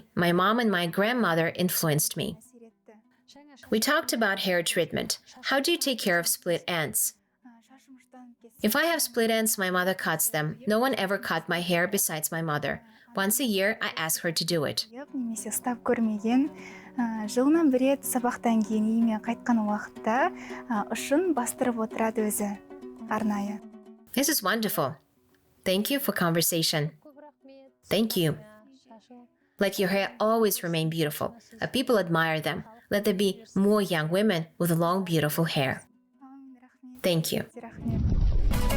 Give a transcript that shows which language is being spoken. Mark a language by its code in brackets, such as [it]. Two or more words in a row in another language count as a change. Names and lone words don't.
[en] My mom and my grandmother influenced me. We talked about hair treatment. How do you take care of split ends? If I have split ends, my mother cuts them. No one ever cut my hair besides my mother. Once a year, I ask her to do it. [kk] Немесе ұстап көрмеген. Жылынан бір рет сабақтан кейін үйіме қайтқан уақытта ұшын бастырып отырады өзі арнайы. [en] This is wonderful. Thank you for conversation. Thank you. Let your hair always remain beautiful. People admire them. Let there be more young women with long, beautiful hair. Thank you.